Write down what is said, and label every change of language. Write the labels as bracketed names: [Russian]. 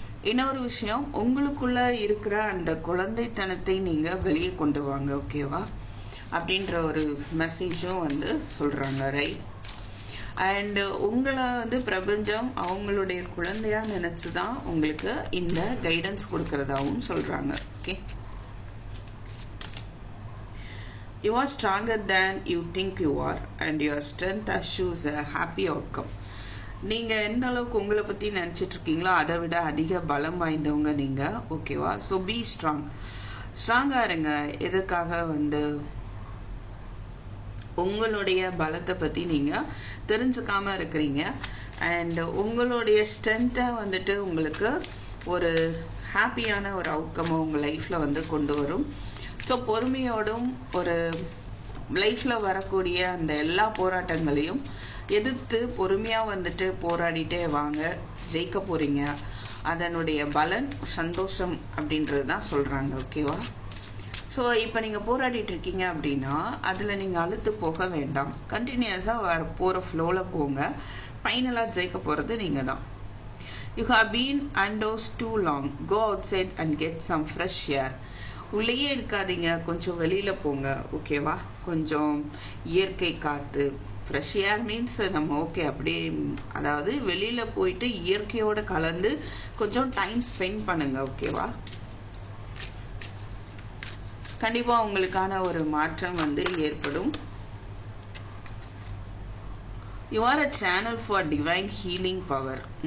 [Tamil] இன்னொரு விஷயம், உங்களுக்குள்ள இருக்கிற அந்த குழந்தைத்தனத்தை நீங்க வெளியே கொண்டு வாங்க, ஓகேவா? அப்படின்ற ஒரு மெசேஜும் சொல்றாங்க, ரைட்? அண்ட் உங்களை வந்து பிரபஞ்சம் அவங்களுடைய குழந்தையா நினைச்சுதான் உங்களுக்கு இந்த கைடன்ஸ் கொடுக்கறதாவும் சொல்றாங்க. [English] Okay, you are stronger than you think you are and your strength assures a happy outcome. [Tamil] நீங்க எந்த அளவுக்கு உங்களை பத்தி நினைச்சிட்டு இருக்கீங்களோ அதை விட அதிக பலம் வாய்ந்தவங்க நீங்க. ஓகேவா? ஸோ பி ஸ்ட்ராங்கா இருங்க. எதுக்காக வந்து உங்களுடைய பலத்தை பத்தி நீங்க தெரிஞ்சுக்காம இருக்கிறீங்க. அண்ட் உங்களுடைய ஸ்ட்ரென்த்தை வந்துட்டு உங்களுக்கு ஒரு ஹாப்பியான ஒரு அவுட்கமை உங்க லைஃப்ல வந்து கொண்டு வரும். ஸோ பொறுமையோடும் ஒரு லைஃப்ல வரக்கூடிய அந்த எல்லா போராட்டங்களையும் எதிர்த்து பொறுமையா வந்துட்டு போராடிட்டே வாங்க, ஜெயிக்க போறீங்க. அதனுடைய பலன் சந்தோஷம் அப்படின்றது தான் சொல்றாங்க. ஓகேவா? ஸோ இப்போ நீங்க போராடிட்டு இருக்கீங்க அப்படின்னா அதுல நீங்க அழுத்து போக வேண்டாம். கண்டினியூஸா போற ஃப்ளோல போங்க. ஃபைனலா ஜெயிக்க போறது நீங்க தான். [English] You have been indoors too long. Go outside and get some fresh air. [Tamil] உள்ளேயே இருக்காதீங்க, கொஞ்சம் வெளியில போங்க. ஓகேவா? கொஞ்சம் இயற்கை காத்து. ஃப்ரெஷ் ஏர் மீன்ஸ் நம்ம ஓகே அப்படியே, அதாவது வெளியில போயிட்டு இயற்கையோட கலந்து கொஞ்சம் டைம் ஸ்பெண்ட் பண்ணுங்க. ஓகேவா? கண்டிப்பா உங்களுக்கான ஒரு மாற்றம் வந்து ஏற்படும். [English] You are a channel for divine healing power.